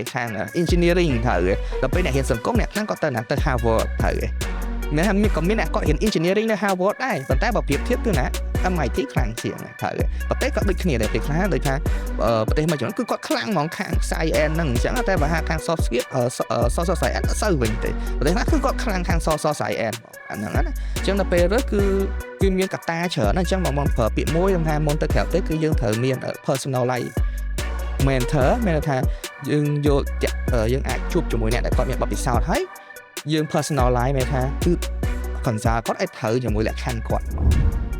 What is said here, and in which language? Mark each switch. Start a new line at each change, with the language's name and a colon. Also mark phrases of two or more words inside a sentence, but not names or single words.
Khmer: ខាង engineering ត្រូវទេដល់ពេលអ្នករៀនសង្គមអ្នកខ្លះគាត់ទៅ Harvard ត្រូវទេមានក៏មានអ្នកគាត់រៀន engineering នៅ Harvard ដែរប៉ុន្តែបើប្រៀបធៀ បគឺណា MIT ខ្លាំងជាងត្រូវទេប្រទេសក៏ដូចគ្នាដែរពេលខ្លះដូចថាប្រទេសមួយចំនួនគឺគាត់ខ្លាំងហ្មងខាង science ហ្នឹងអញ្ចឹងតែបើខាង
English: soft skill social science
Khmer: អត់សូវវិញទេប្រទេសខ្លះគឺគាត់ខ្លាំងខាង
English: social science
Khmer: អាហ្នឹងណាអញ្ចឹងដល់ពេលរើសគឺមានកត្តាច្រើនអញ្ចឹងមកប្រើពាក្យមួយថាមុនទៅក្រៅទៅគឺយើងត្រូវមាន
English: personalize mentor
Khmer: មានថាយើងយកយើងអាចជួបជាមួយអ្នកដែលគាត់មានបទពិសោធន៍ហើយយើង personalize មានថាគឺ consult គាត់ឲ្យត្រូវជាមួយលក្ខខណ្ឌគាត់